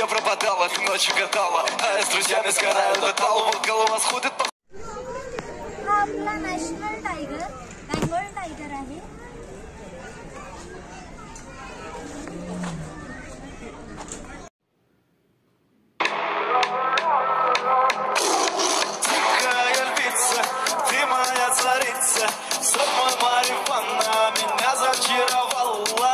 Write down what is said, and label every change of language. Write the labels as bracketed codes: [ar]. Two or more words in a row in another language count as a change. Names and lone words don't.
[ru] пропадала, ты ночью гадала, а я с друзьями сгораю до талого, голова сходит по... [mr] हा आपला [en] National Tiger, Bengal Tiger [mr] आहे. [ru] Тихая львица, ты моя царица, сок мой марихуана меня зачаровала.